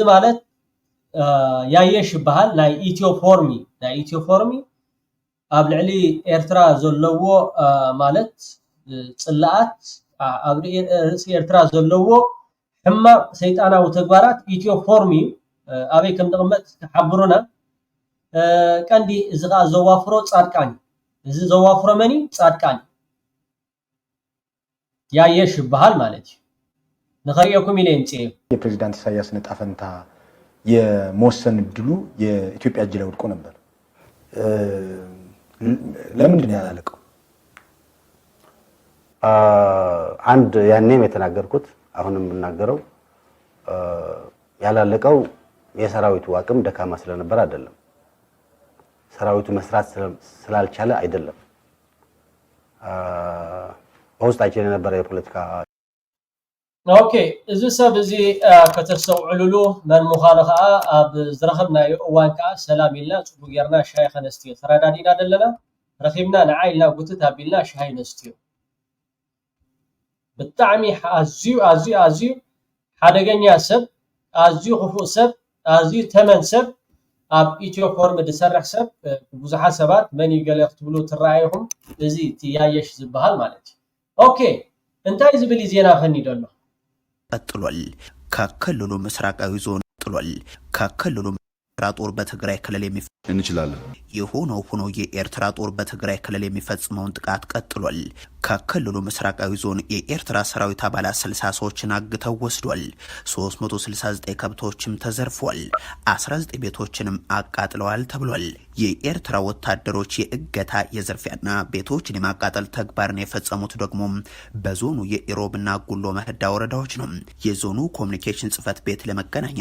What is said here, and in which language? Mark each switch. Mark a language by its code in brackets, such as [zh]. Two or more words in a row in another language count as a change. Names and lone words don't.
[ti] ማለት ያየሽ ይበሃል ናይ ኢትዮፎርሚ ኣብ ልዕሊ ኤርትራ ዘለዎ ማለት ፅላኣት ኣብ ርእሲ ኤርትራ ዘለዎ ሕማቅ ሰይጣናዊ ተግባራት ኢትዮፎርሚ ኣበይ ከም ዝቕመጥ ሓብሩና ቀንዲ እዚ ከዓ ዘዋፍሮ ጻድቃን እዚ ዘዋፍሮ መኒ ጻድቃን ያየሽ ይበሃል ማለት እዩ ንኸሪአኩም ኢለ ይምፅእ [am] የፕሬዝዳንት ኢሳያስ ዕጣ ፈንታ የመወሰን እድሉ የኢትዮጵያ እጅ ላይ ወድቆ ነበር ለምንድን ነው ያላለቀው አንድ ያኔም የተናገርኩት አሁንም የምናገረው ያላለቀው የሰራዊቱ አቅም ደካማ ስለነበር አይደለም ሰራዊቱ መስራት ስላልቻለ አይደለም በውስጣችን የነበረ የፖለቲካ [ti] ኦኬ እዚ ሰብ እዚ ከተሰውዕሉሉ መን ምዃኑ ከዓ ኣብ ዝረኸብናዮ እዋን ከዓ ሰላም ኢልና ፅቡቅ ጌርና ሻሂ ከነስትዮ ተረዳዲና ዘለና ረኺብና ንዓይልና ጉትት ኣቢልና ሻሂ ነስትዮ ብጣዕሚ ኣዝዩ ሓደገኛ ሰብ ኣዝዩ ክፉእ ሰብ ኣዝዩ ተመን ሰብ ኣብ ኢትዮፎርም ዝሰርሕ ሰብ ብዙሓት ሰባት መን ይገለ ክትብሉ ትረኣይኹም እዚ ትያየሽ ዝበሃል ማለት እዩ ኦኬ እንታይ ዝብል ዜና ከኒዶ ኣሎ [am] ቀጥሏል ከክልሉ ምስራቃዊ ዞን ቀጥሏል ከክልሉ ኤርትራ ጦር በትግራይ ክልል እንችላለን የሆነው ሆኖ የኤርትራ ጦር በትግራይ ክልል የሚፈጽመውን ጥቃት ቀጥሏል ከክልሉ ምስራቃዊ ዞን የኤርትራ ሰራዊት አባላት 60 ሰዎችን አግተው ወስዷል 369 ከብቶችም ተዘርፏል 19 ቤቶችንም አቃጥለዋል ተብሏል የኤርትራ ወታደሮች የእገታ የዝርፊያና ቤቶችን የማቃጠል ተግባርን የፈጸሙት ደግሞ በዞኑ የኢሮብና ጉሎ መህዳ ወረዳዎች ነው የዞኑ ኮሙኒኬሽን ጽፈት ቤት ለመገናኛ